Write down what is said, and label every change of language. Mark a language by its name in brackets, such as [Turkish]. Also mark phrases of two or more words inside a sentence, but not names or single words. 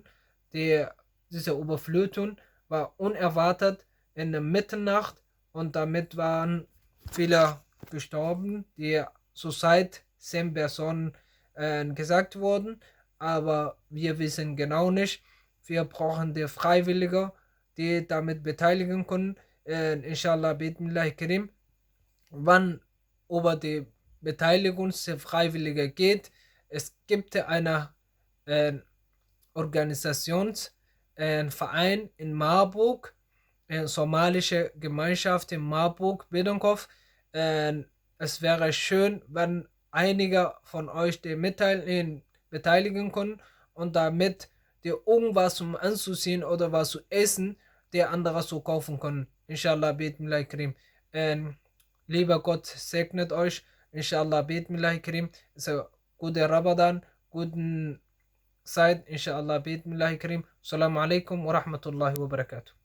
[German] Diese Überflutung war unerwartet in der Mitternacht und damit waren viele gestorben, die zurzeit 10 Personen gesagt wurden, aber wir wissen genau nicht. Wir brauchen die Freiwillige, die damit beteiligen können. [Arabic] إن شاء الله، بإذن الله كريم. [German] Wann über die Beteiligungsfreiwillige geht, es gibt eine Organisationsverein in Marburg, somalische Gemeinschaft in Marburg, Biddendorf. Es wäre schön, wenn einige von euch die beteiligen können und damit die irgendwas zum Anzuziehen oder was zu essen, die andere zu kaufen können. [Arabic] إن شاء الله، بإذن الله كريم. [German] Lieber Gott segnet euch. [Arabic] إن شاء الله، بإذن الله كريم. [German] So, gute Ramadan, guten Zeit. [Arabic] إن شاء الله، بإذن الله كريم. السلام عليكم ورحمة الله وبركاته.